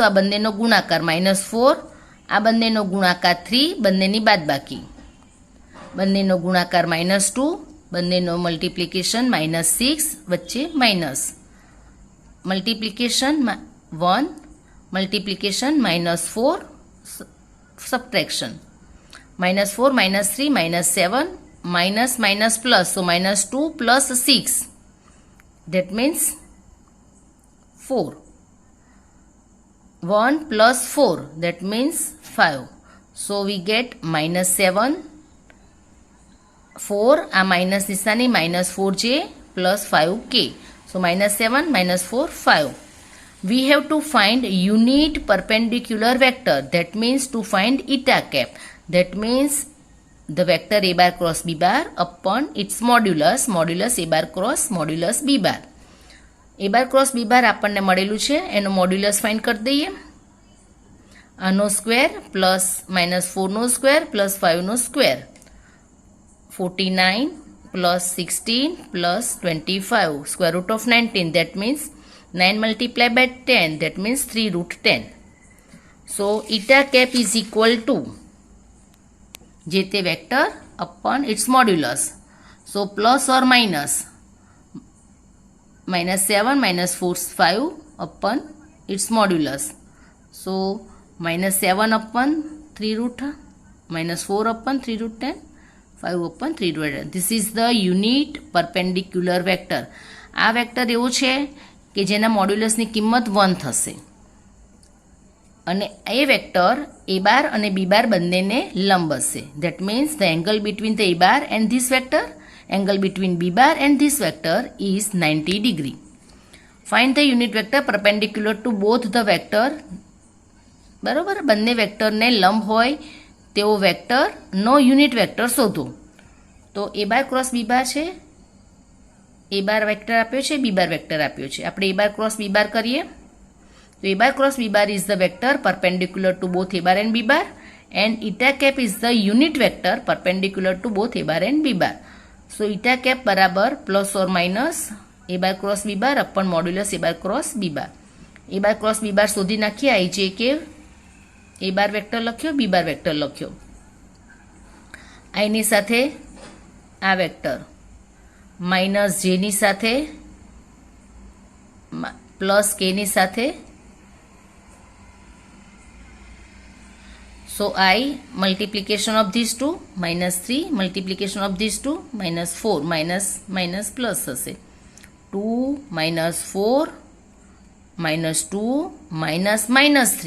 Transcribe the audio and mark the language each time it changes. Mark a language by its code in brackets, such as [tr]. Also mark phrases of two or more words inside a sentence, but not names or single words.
[gu] આ બંનેનો ગુણાકાર -4, આ બંનેનો ગુણાકાર 3, બંનેની બાદબાકી, બંનેનો ગુણાકાર -2, બંનેનો મલ્ટિપ્લિકેશન -6, વચ્ચે માઇનસ, મલ્ટિપ્લિકેશન 1, મલ્ટિપ્લિકેશન -4, સબટ્રેક્શન -4 -3 -7, [en] minus minus plus, so -2 + 6, that means 4. 1 + 4, that means 5. So we get -7, 4, [gu] આ માઇનસ નિશાની -4j + 5k. [en] So -7 -4 5. We have to find unit perpendicular vector, that means to find eta cap, that means the vector a bar cross b bar upon its modulus, modulus a bar cross modulus b bar. a bar cross b bar [gu] આપણને મળેલું છે, એનો મોડ્યુલસ ફાઇન્ડ કરી દઈએ. આનો સ્ક્વેર પ્લસ -4નો સ્ક્વેર પ્લસ 5નો સ્ક્વેર, [en] 49 plus 16 plus 25, square root of 19, that means 9 multiplied by 10, that means 3 root 10. So eta cap is equal to [gu] જે તે વેક્ટર [en] upon its modulus. So plus or minus -7 -4 5 upon its modulus. So -7 upon 3 root, -4 upon 3 root 10, 5 upon 3 root 10. This is the unit perpendicular vector. [gu] આ વેક્ટર એવું છે કે જેના મોડ્યુલસની કિંમત 1 થશે અને એ વેક્ટર [en] a bar [gu] અને [en] b bar [gu] બંનેને લંબ હશે. [en] That means the angle between the a bar and this vector, angle between b bar and this vector is 90 degree. Find the unit vector perpendicular to both the vector. [gu] બરાબર, બંને વેક્ટરને લંબ હોય તેવો વેક્ટરનો યુનિટ વેક્ટર શોધો. તો [en] a bar cross b bar [gu] છે, [en] a bar vector [gu] આપ્યો છે, [en] b bar vector [gu] આપ્યો છે. આપણે a બાર ક્રોસ b બાર કરીએ તો [en] a bar cross b bar is the vector perpendicular to both a bar and b bar, and eta cap is the unit vector perpendicular to both a bar and b bar. So eta cap [gu] બરાબર [en] plus or minus a bar cross b bar upon modulus a bar cross b bar. a bar cross b bar [gu] શોધી નાખીએ. i j કે [en] a bar vector [gu] લખ્યો, [en] b bar vector [gu] લખ્યો. i ની સાથે આ વેક્ટર માઇનસ j ની સાથે પ્લસ k ની સાથે. [en] So I multiplication of these two, -3 multiplication of these two, -4, [gu] minus plus હશે. [en] 2 -4 -2 -3.